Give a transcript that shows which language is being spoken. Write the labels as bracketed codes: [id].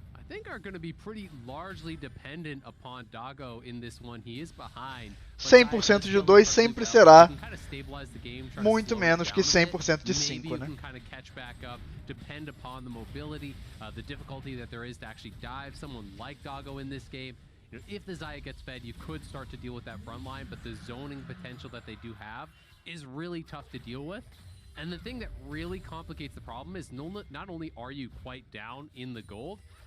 [en] I think are going to be pretty largely dependent upon Doggo in this one. He is behind. [pt] 100% de 2 sempre será muito menos que 100% de 5, né? [en] Depend upon the mobility, the difficulty that there is to actually dive someone like Doggo in this game. You know, if the Zaya gets fed, you could start to deal with that front line, but the zoning potential that they do have is really tough to deal with. And the thing that really complicates the problem is not only are you quite down in the gold,